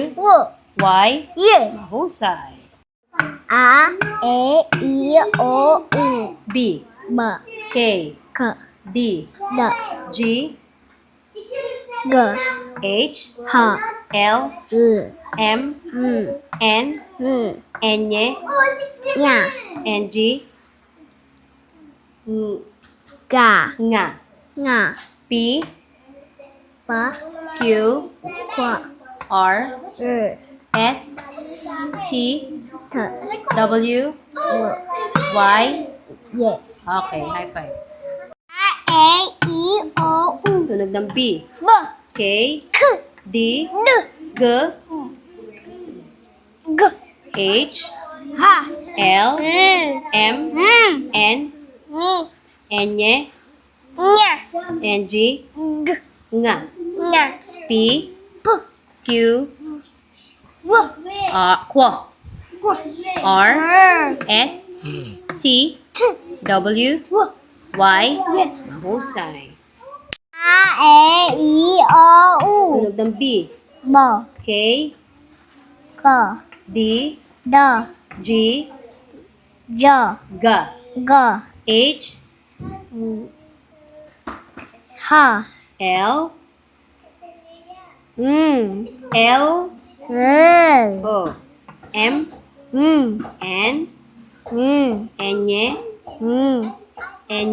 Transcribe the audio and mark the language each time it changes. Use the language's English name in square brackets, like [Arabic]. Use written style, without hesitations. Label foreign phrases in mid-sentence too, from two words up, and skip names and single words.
[Filipino] W, Y. Y. Mahusay. A, E, I, O, U, B. B, K. K, D. D, G. G, H. H, L. I, M. N. N. Nya, N. G. Ga, Nga. Nga, P. P, Q, Qua. R, R. S, T, T. W, W. Y. [English] Yes. Okay, high five. [Filipino] A. E. O. U. Tunog ng B. B. K, K. D, D. G, G. H, H. L, M, M. N, Ni. N, Nya. N, G, G. Nga. Nga. P, P. Q, W. Qu, Qua. R, R. S, T, T. W, W. Y. Y. Husay. A. E. O. U. Tunog ng B. B. K, K. D, D. G, J. G, G. H, H. L, L, O, M, N, N, N,